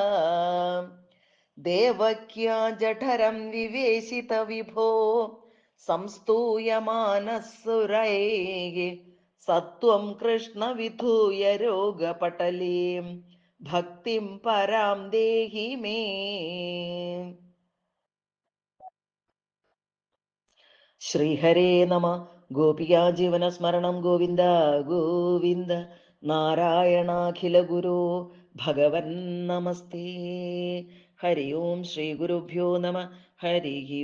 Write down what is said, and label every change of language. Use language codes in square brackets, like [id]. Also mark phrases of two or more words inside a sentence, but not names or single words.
[sa] देवक्या जठरं विवेशित विभो संस्तूयमानः सुरैः, सत्वं कृष्ण विधूय रोगपटलीं भक्तिं परां देहि मे। ശ്രീഹരേ നമ. ഗോപികാ ജീവനസ്മരണം ഗോവിന്ദ ഗോവിന്ദ. നാരായണാഖില ഗുരോ ഭഗവൻ നമസ്തേ. ഹരി ഓം ശ്രീ ഗുരുഭ്യോ നമ.